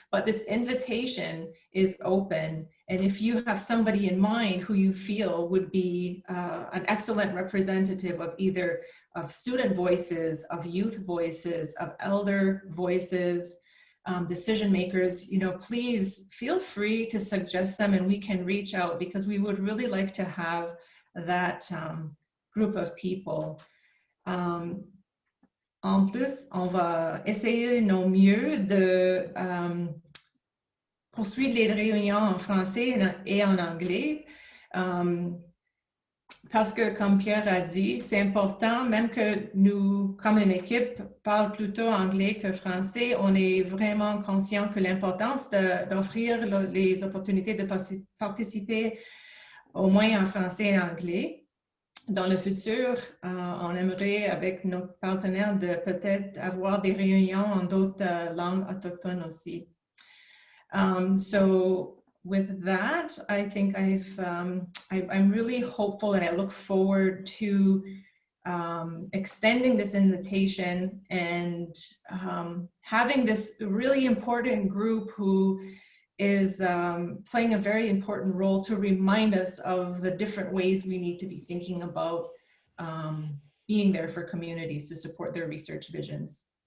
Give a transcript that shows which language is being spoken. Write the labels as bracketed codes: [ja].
[en] But this invitation is open. And if you have somebody in mind who you feel would be an excellent representative of either of student voices, of youth voices, of elder voices, decision makers, please feel free to suggest them and we can reach out, because we would really like to have that group of people. [fr] En plus, on va essayer nos mieux de poursuivre les réunions en français et en anglais, parce que, comme Pierre a dit, c'est important, même que nous, comme une équipe, parlons plutôt anglais que français, on est vraiment conscient que l'importance d'offrir les opportunités de participer au moins en français et en anglais. Dans le futur, on aimerait, avec nos partenaires, de peut-être avoir des réunions en d'autres langues autochtones aussi. [en] So with that, I think I'm really hopeful, and I look forward to extending this invitation and having this really important group who is playing a very important role to remind us of the different ways we need to be thinking about being there for communities to support their research visions.